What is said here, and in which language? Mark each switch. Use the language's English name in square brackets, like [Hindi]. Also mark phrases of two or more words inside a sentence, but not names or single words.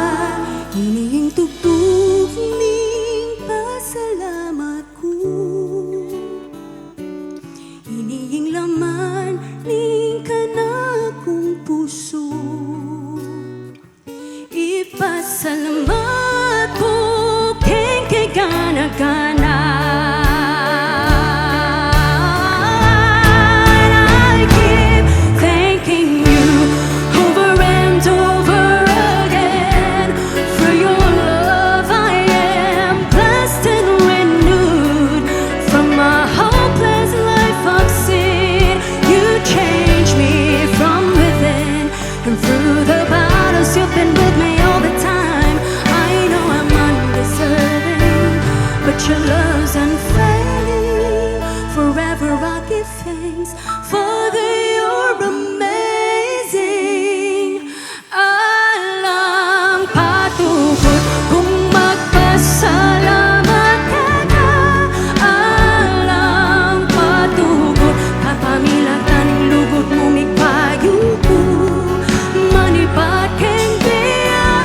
[Pampanga] Hinihing tugtog ning pasalamat ko, hinihing laman ning kanakong puso. Ipasalamat ko keng kay gana-gana. [English] I keep thanking you over and over again. For your love I am blessed and renewed from a hopeless life of sin. You changed me from within, and through the battles you've been with me all the time. I know I'm undeserving, but your love's unfailing. Forever I give thanks, Father, you're amazing. [Pampanga] Alang patugot kung magpasalamat ka ka. Alang patugot kapamilatan ning lugod mo, migpayo ko manibat keng diya.